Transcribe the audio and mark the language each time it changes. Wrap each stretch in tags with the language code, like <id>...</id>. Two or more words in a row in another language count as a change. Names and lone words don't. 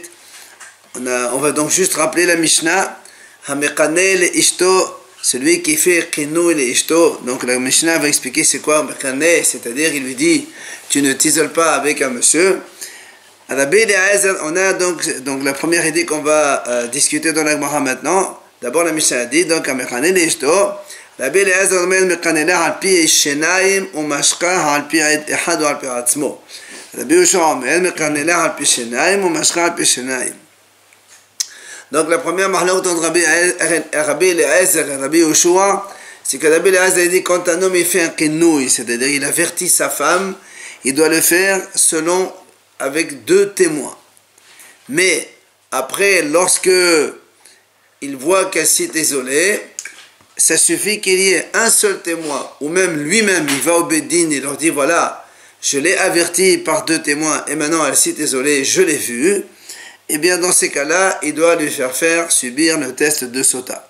<fr>On va donc juste rappeler la Mishnah,</fr> <he>המקנא לאשתו,</he> <fr>celui qui fait</fr> <he>קינא לאשתו.</he> <fr>Donc la Mishnah va expliquer c'est quoi Hamekane, c'est-à-dire il lui dit, tu ne t'isoles pas avec un monsieur. Rabbi Eliezer, on a donc la première idée qu'on va discuter dans la Gemara maintenant. D'abord la Mishnah dit donc</fr> <he>המקנא לאשתו, רבי אליעזר אומר מקנא לה על פי שנים ou משקה על פי אחד ou על פי עצמו. רבי יהושע אומר מקנא לה על פי שנים ou משקה על פי שנים.</he> <fr>Donc la première mahlok entre Rabbi Eliezer et Rabbi Yoshua, c'est que Rabbi Eliezer dit quand un homme il fait un kenouï, c'est-à-dire il avertit sa femme, il doit le faire selon avec deux témoins. Mais après, lorsque il voit qu'elle s'est isolée, ça suffit qu'il y ait un seul témoin, ou même lui-même, il va au Bédine et leur dit, voilà, je l'ai averti par deux témoins, et maintenant elle s'est isolée, je l'ai vue, et bien dans ces cas-là, il doit lui faire subir le test de Sota.</fr>